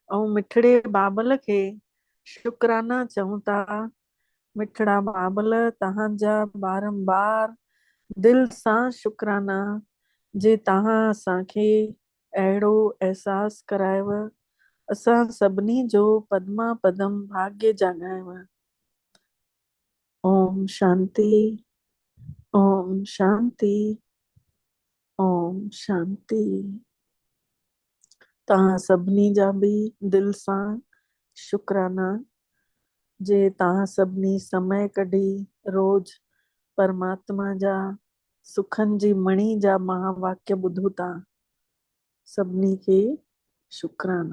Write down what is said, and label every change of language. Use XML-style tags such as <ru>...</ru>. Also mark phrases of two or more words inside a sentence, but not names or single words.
<sd>ऐं मिठड़े बाबल खे शुकराना चऊं था मिठड़ा बाबल तव्हांजा बारंबार दिल सां शुकराना जे तव्हां असांखे अहिड़ो एहसास करायव असां सभिनी जो पदमा पदम भाग्य जाॻायव।</sd> <sa>ओम शांति, ओम शांति, ओम शांति।</sa> <sd>तव्हां सभिनी जा बि दिल सां शुकराना जे तव्हां सभिनी समय कढी रोज परमात्मा जा सुखनि जी मणी जा महावाक्य ॿुधो था। सभिनी खे शुकराना।</sd>